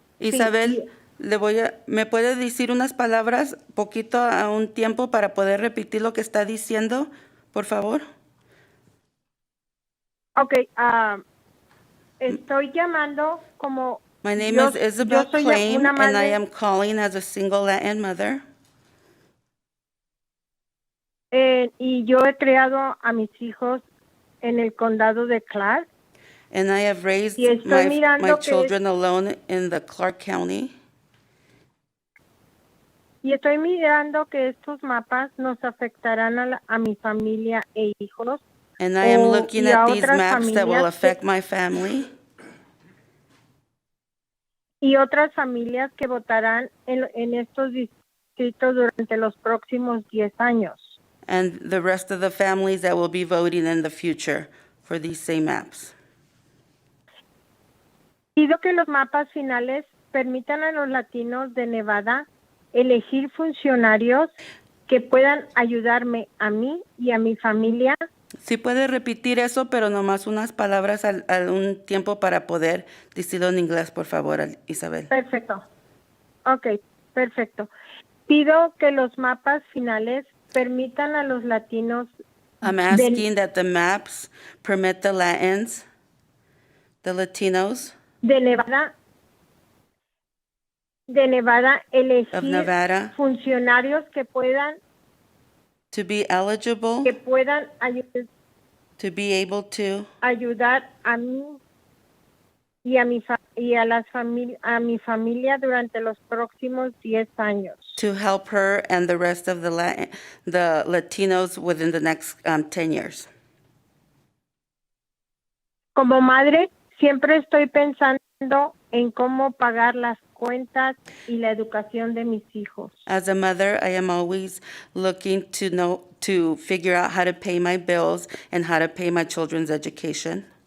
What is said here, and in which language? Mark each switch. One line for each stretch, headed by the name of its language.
Spanish: Isabel, ¿me puede decir unas palabras poquito a un tiempo para poder repetir lo que está diciendo, por favor? Okay, estoy llamando como.
English: My name is Isabel Klein, and I am calling as a single Latin mother.
Spanish: Y yo he criado a mis hijos en el condado de Clark.
English: And I have raised my children alone in the Clark County.
Spanish: Y estoy mirando que estos mapas nos afectarán a mi familia e hijos.
English: And I am looking at these maps that will affect my family.
Spanish: y otras familias que votarán en estos distritos durante los próximos 10 años.
English: and the rest of the families that will be voting in the future for these same maps.
Spanish: Pido que los mapas finales permitan a los latinos de Nevada elegir funcionarios que puedan ayudarme a mí y a mi familia. Sí puede repetir eso, pero nomás unas palabras al un tiempo para poder decirlo en inglés, por favor, Isabel. Perfecto. Ok, perfecto. Pido que los mapas finales permitan a los latinos
English: I'm asking that the maps permit the Latins, the Latinos
Spanish: de Nevada elegir
English: of Nevada
Spanish: funcionarios que puedan
English: to be eligible, to be able to
Spanish: ayudar a mí y a mi familia durante los próximos 10 años.
English: to help her and the rest of the Latinos within the next 10 years.
Spanish: Como madre, siempre estoy pensando en cómo pagar las cuentas y la educación de mis hijos.
English: As a mother, I am always looking to figure out how to pay my bills and how to pay my children's education.